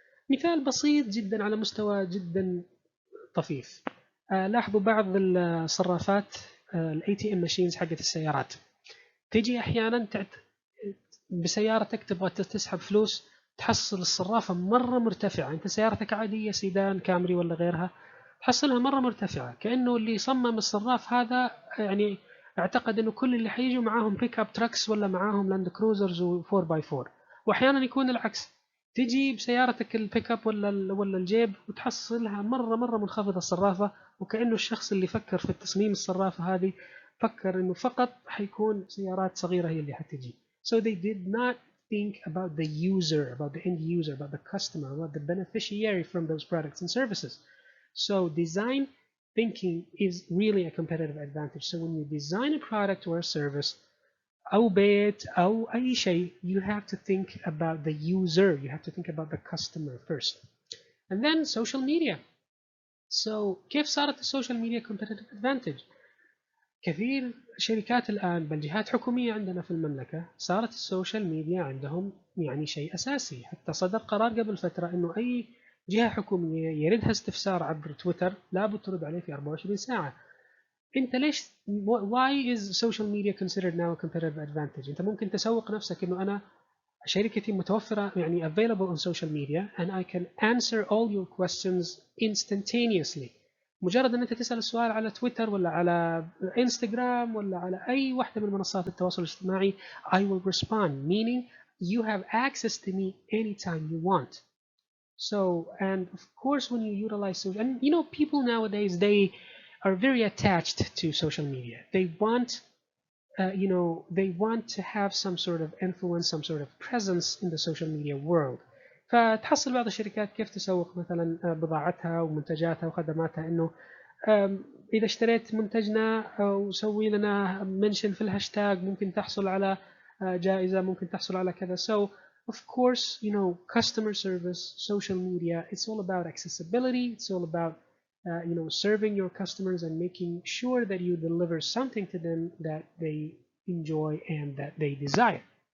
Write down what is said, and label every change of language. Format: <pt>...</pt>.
<ar>مثال بسيط جدا على مستوى جدا طفيف. لاحظوا بعض الصرافات الاي تي ام ماشينز حقت السيارات تجي احيانا بسيارتك تبغى تسحب فلوس تحصل الصرافه مره مرتفعه. انت سيارتك عاديه سيدان كامري ولا غيرها تحصلها مره مرتفعه كانه اللي صمم الصراف هذا يعني اعتقد انه كل اللي حيجوا معاهم بيك اب تراكس ولا معاهم لاند كروزرز و4 باي 4 واحيانا يكون العكس. تجي بسيارتك البيك اب ولا الجيب وتحصلها مره منخفضه الصرافه وكانه الشخص اللي فكر في التصميم الصرافه هذه فكر انه فقط حيكون سيارات صغيره هي اللي حتجي.</ar> <en>So they did not think about the user, about the end user, about the customer, about the beneficiary from those products and services. So design thinking is really a competitive advantage. So when you design a product or a service</en> <ar>أو بيت أو أي شيء,</ar> <en>you have to think about the user, you have to think about the customer first. And then social media.</en> <ar>So كيف صارت السوشيال ميديا</ar> <en>competitive advantage؟</en> <ar>كثير شركات الآن بل جهات حكومية عندنا في المملكة صارت السوشيال ميديا عندهم يعني شيء أساسي. حتى صدر قرار قبل فترة إنه أي جهة حكومية يردها استفسار عبر تويتر لابد ترد عليه في 24 ساعة. انت ليش</ar> <en>why is social media considered now a competitive advantage؟</en> <ar>انت ممكن تسوق نفسك انه انا شركتي متوفرة يعني</ar> <en>available on social media and I can answer all your questions instantaneously.</en> <ar>مجرد ان انت تسأل السؤال على تويتر ولا على انستغرام ولا على اي واحدة من منصات التواصل الاجتماعي</ar> <en>I will respond, meaning you have access to me anytime you want. So, and of course when you utilize social, and people nowadays they are very attached to social media. They want they want to have some sort of influence, some sort of presence in the social media world.</en> <ar>فتحصل بعض الشركات كيف تسوق مثلا بضاعتها ومنتجاتها وخدماتها انه اذا اشتريت منتجنا او سوي لنا منشن في الهاشتاج ممكن تحصل على جائزة ممكن تحصل على كذا.</ar> <en>So of course customer service, social media, it's all about accessibility, it's all about serving your customers and making sure that you deliver something to them that they enjoy and that they desire.</en>